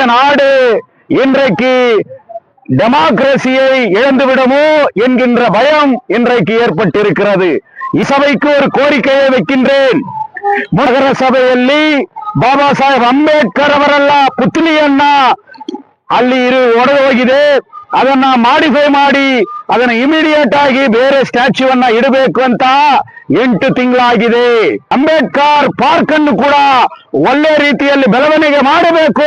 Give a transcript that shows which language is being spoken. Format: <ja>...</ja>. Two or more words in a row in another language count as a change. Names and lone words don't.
<ta>நாடு இன்றைக்கு டெமோக்ரசியை இழந்துவிடுமோ என்கின்ற பயம் இன்றைக்கு ஏற்பட்டிருக்கிறது. சபைக்கு ஒரு கோரிக்கையை வைக்கின்றேன்.</ta> <kn>ನಗರ ಸಭೆಯಲ್ಲಿ ಬಾಬಾ ಸಾಹೇಬ್ ಅಂಬೇಡ್ಕರ್ ಅವರೆಲ್ಲ ಪುತ್ಲಿಯನ್ನ ಅಲ್ಲಿ ಒಡೆದೋಗಿದೆ. ಅದನ್ನ ಮಾಡಿಫೈ ಮಾಡಿ ಅದನ್ನ ಇಮಿಡಿಯೇಟ್ ಆಗಿ ಬೇರೆ ಸ್ಟ್ಯಾಚ್ಯೂವನ್ನ ಇಡಬೇಕು ಅಂತ 8 ತಿಂಗಳಾಗಿದೆ. ಅಂಬೇಡ್ಕರ್ ಪಾರ್ಕ್ ಅನ್ನು ಕೂಡ ಒಳ್ಳೆ ರೀತಿಯಲ್ಲಿ ಬೆಳವಣಿಗೆ ಮಾಡಬೇಕು.</kn>